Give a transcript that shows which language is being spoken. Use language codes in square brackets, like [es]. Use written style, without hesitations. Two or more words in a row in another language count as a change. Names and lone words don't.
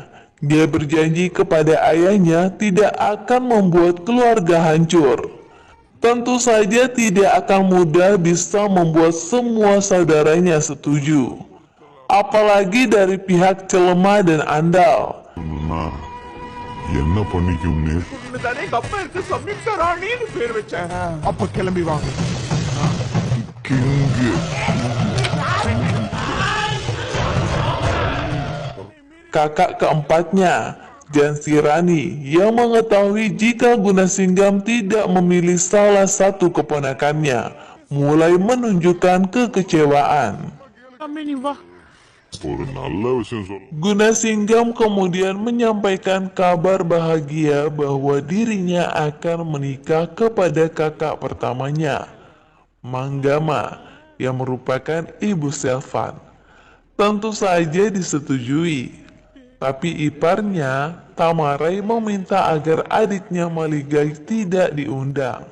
[id] Dia berjanji kepada ayahnya tidak akan membuat keluarga hancur. Tentu saja tidak akan mudah bisa membuat semua saudaranya setuju. Apalagi dari pihak Celema dan Andal. [ta] என்ன பண்ணிக்கும் நீ தானே எங்க அப்பா இருக்கு சம்யுக்தா ராணின்னு பேர் வச்சேன். அப்ப கிளம்பி வாங்க கிங்கு [id] Kakak keempatnya, Jansirani, yang mengetahui jika Gunasinggam tidak memilih salah satu keponakannya, mulai menunjukkan kekecewaan. Kami nih wah. [ta] ஒரு நல்ல விஷயம் சொல்ல [id] Gunasinggam kemudian menyampaikan kabar bahagia bahwa dirinya akan menikah kepada kakak pertamanya, Manggama, yang merupakan ibu Selvan. Tentu saja disetujui. Tapi iparnya, Tamarai, meminta agar adiknya Maligai tidak diundang.